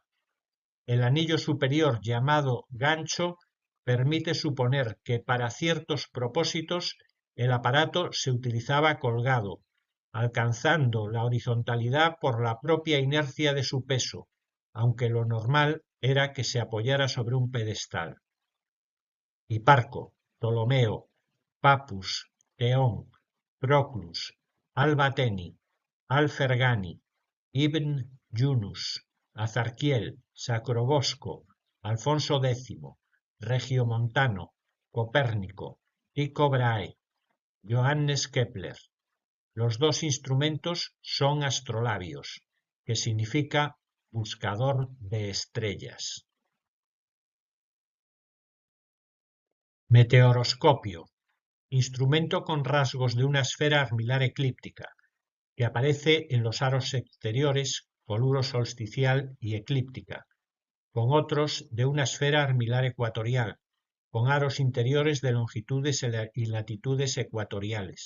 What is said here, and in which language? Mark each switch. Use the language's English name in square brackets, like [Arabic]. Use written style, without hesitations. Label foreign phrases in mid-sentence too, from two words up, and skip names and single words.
[Spanish] El anillo superior, llamado gancho, permite suponer que para ciertos propósitos el aparato se utilizaba colgado, alcanzando la horizontalidad por la propia inercia de su peso, aunque lo normal era que se apoyara sobre un pedestal. Hiparco, Ptolomeo, Papus, Theón, Proclus, Albateni, Alfergani, Ibn Yunus, Azarquiel, Sacrobosco, Alfonso X, Regiomontano, Copérnico, Tycho Brahe, Johannes Kepler. Los dos instrumentos son astrolabios, que significa buscador de estrellas. Meteoroscopio. Instrumento con rasgos de una esfera armilar eclíptica, que aparece en los aros exteriores, coluro solsticial y eclíptica, con otros de una esfera armilar ecuatorial, con aros interiores de longitudes y latitudes ecuatoriales.